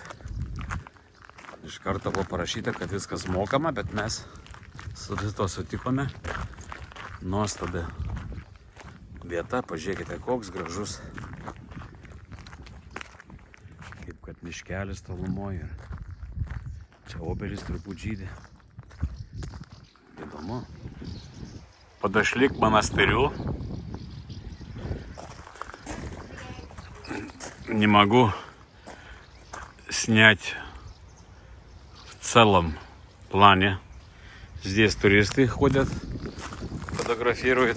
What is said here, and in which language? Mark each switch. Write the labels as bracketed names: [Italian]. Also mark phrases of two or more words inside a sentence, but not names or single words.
[Lithuanian] Iš karto buvo parašyta, kad viskas mokama, bet mes su to sutikome. Nuostabi vieta, pažiūrėkite, koks gražus. Kaip kad miškelis tolumoje. Čia obelis turbūt žydė. Įdomu. [Russian] Подошли к монастырю. Не могу снять в целом плане. Здесь туристы ходят, фотографируют.